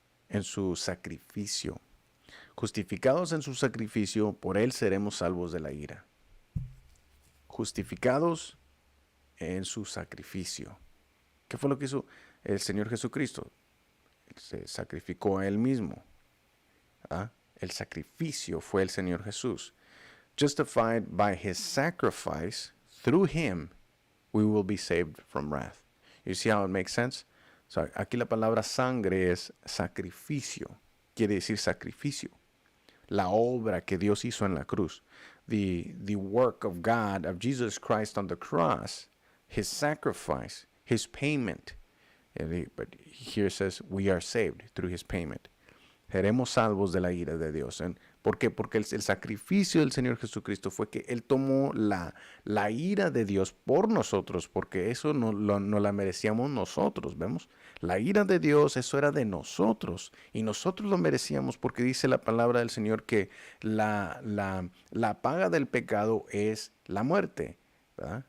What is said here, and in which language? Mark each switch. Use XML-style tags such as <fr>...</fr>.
<es>En su sacrificio. Justificados en su sacrificio, por él seremos salvos de la ira. Justificados en su sacrificio. ¿Qué fue lo que hizo el Señor Jesucristo? Se sacrificó a él mismo, ¿verdad? El sacrificio fue el Señor Jesús.</es> <en>Justified by his sacrifice, through him, we will be saved from wrath. You see how it makes sense?</en> <es>So, aquí la palabra sangre es sacrificio. Quiere decir sacrificio. La obra que Dios hizo en la cruz.</es> <en>The work of God, of Jesus Christ on the cross, his sacrifice, his payment. But here it says, we are saved through his payment.</en> <es>Seremos salvos de la ira de Dios. ¿Por qué? Porque el sacrificio del Señor Jesucristo fue que Él tomó la ira de Dios por nosotros, porque eso no la merecíamos nosotros, ¿vemos? La ira de Dios, eso era de nosotros, y nosotros lo merecíamos porque dice la palabra del Señor que la paga del pecado es la muerte. ¿Verdad?</es>